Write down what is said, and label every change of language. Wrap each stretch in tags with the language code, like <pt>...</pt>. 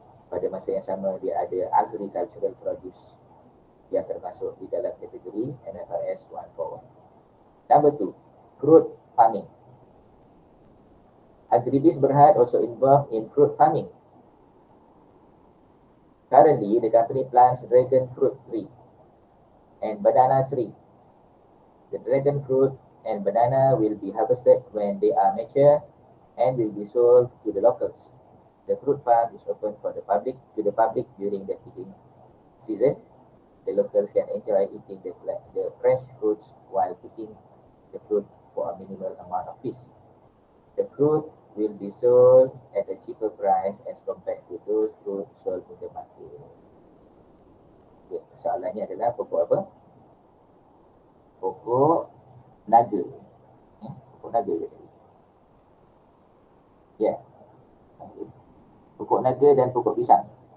<ms>Pada masa yang sama dia ada agricultural produce yang termasuk di dalam kategori MFRS 141.</ms> <en>Number 2, fruit farming. Agribis Berhad also involved in fruit farming. Currently, the company plants dragon fruit tree and banana tree. The dragon fruit and banana will be harvested when they are mature and will be sold to the locals. The fruit farm is open for the public during the picking season. The locals can enjoy eating the fresh fruits while picking the fruit for a minimal amount of fees. The fruit will be sold at a cheaper price as compared to those fruit sold in the market.</en> <ms>Okay, soalannya adalah pokok apa? Pokok naga. Pokok naga ke tadi? Ya. Okay. Pokok naga dan pokok pisang.</ms>